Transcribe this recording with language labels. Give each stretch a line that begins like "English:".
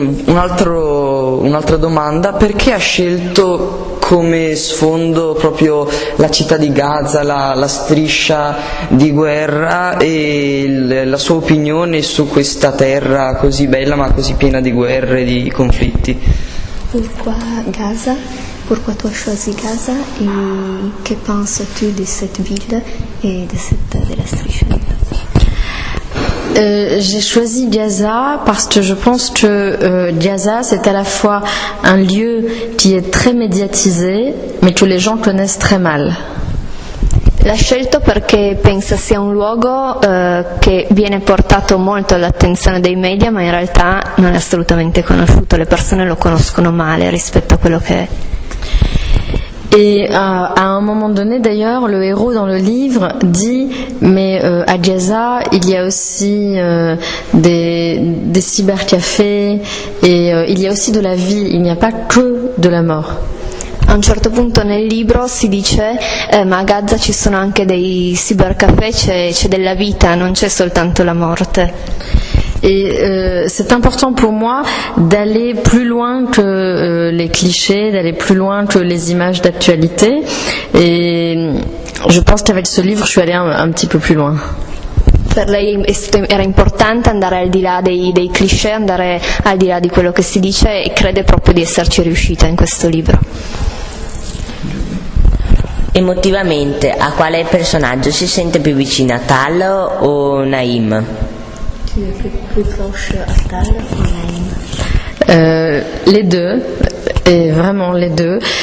Italian: Un'altra domanda, perché ha scelto come sfondo proprio la città di Gaza, la striscia di guerra e la sua opinione su questa terra così bella ma così piena di guerre e di conflitti?
French: Pourquoi Gaza? Pourquoi tu as choisi Gaza et que penses-tu de cette ville et de la
Italian: striscia di Gaza?
French: J'ai choisi Gaza parce que je pense que Gaza c'est à la fois un lieu qui est très médiatisé mais que les gens connaissent très mal.
Italian: L'ha scelto perché pensa sia un luogo che viene portato molto all'attenzione dei media ma in realtà non è assolutamente conosciuto, le persone lo conoscono male rispetto a quello che è.
French: Et à un moment donné, d'ailleurs, le héros dans le livre dit mais à Gaza, il y a aussi des cybercafés et il y a aussi de la vie, il n'y a pas que de la mort.
Italian: A un certo punto nel libro si dice ma a Gaza ci sono anche dei cybercafé, c'è della vita, non c'è soltanto la morte.
French: Et c'est important pour moi d'aller plus loin que les clichés, d'aller plus loin que les images d'actualité. Et je pense qu'avec ce livre, je suis allée un petit peu plus loin.
Italian: Per lei era importante andare al di là dei cliché, andare al di là di quello che si dice e crede proprio di esserci riuscita in questo libro. Emotivamente, a quale personaggio si sente più vicina, Tal o Naim?
French: Tu es plus proche à Tal ou Naim? Les deux, et vraiment les deux.